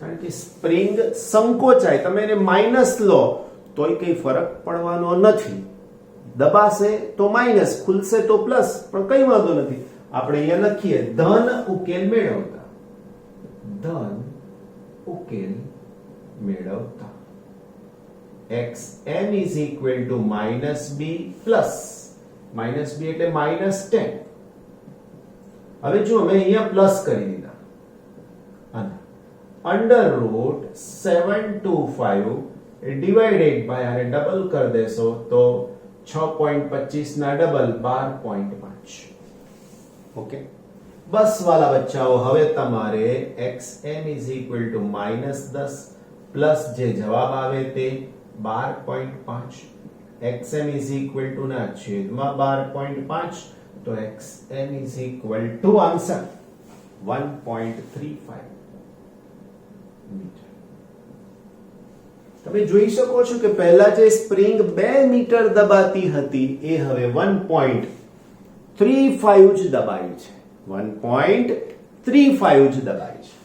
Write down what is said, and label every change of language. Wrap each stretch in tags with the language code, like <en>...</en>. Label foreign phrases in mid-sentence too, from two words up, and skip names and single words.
<gu>કારણ કે સ્પ્રિંગ સંકોચાય, તમે એને માઇનસ લો તોય કઈ ફરક પડવાનો નથી, દબાશે તો માઇનસ, ખુલશે તો પ્લસ, પણ કઈ વાંધો નથી. આપણે અહીંયા લખીએ ધન ઉકેલ મેળવતા, ધન ઉકેલ મેળવતા</gu> <en>xm is equal to minus b plus minus b</en> <gu>એટલે</gu> <en>minus 10.</en> <gu>હવે જો મેં અહીંયા પ્લસ કરી દીધા અને</gu> <en>under root</en> <gu>725</gu> <en>divided by</en> <gu>આને ડબલ કરી દેશો તો 6.25 ના ડબલ 12.5. ઓકે, બસ વાલા બચ્ચાઓ, હવે તમારે</gu> <en>xm is equal to -10</en> <gu>પ્લસ જે જવાબ આવે તે 12.5,</gu> <en>xm is equal to</en> <gu>ના છેદમાં 12.5, તો</gu> <en>xm is equal to</en> <gu>આન્સર 1.35 મીટર. તમે જોઈ શકો છો કે પહેલા જે સ્પ્રિંગ 2 મીટર દબાતી હતી એ હવે 1.35 જ દબાઈ છે, 1.35 જ દબાઈ છે.</gu>